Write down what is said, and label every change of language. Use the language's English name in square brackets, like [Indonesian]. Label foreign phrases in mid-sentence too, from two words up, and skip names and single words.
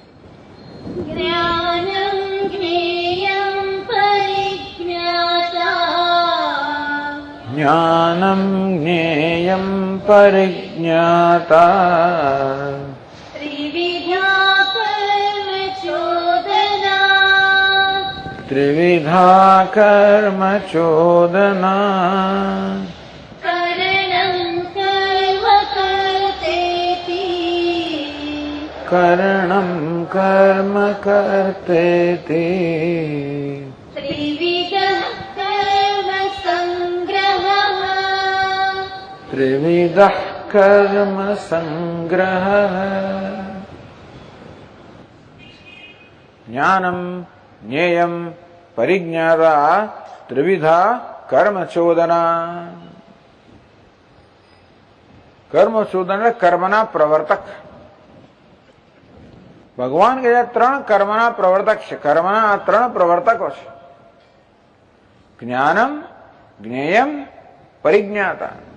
[Sanskrit] ज्ञानं ज्ञेयं परिज्ञाता. ज्ञानम ज्ञेयं परिज्ञाता. त्रिविधा कर्म त्रिविधा कर्म चोदना करणं कर्म कर्तेति कर्णम कर्म कर्तेति त्रिविधः कर्म संग्रहः त्रिविधः कर्म संग्रह ज्ञानम ज्ञेयम परिज्ञाता त्रिविधा कर्म चोदना कर्म चोदन [Gujarati] એટલે કર્મના પ્રવર્તક ભગવાન કે ત્રણ કર્મના પ્રવર્તક છે કર્મના આ ત્રણ પ્રવર્તકો છે [Sanskrit] ज्ञानम ज्ञेयम परिज्ञाता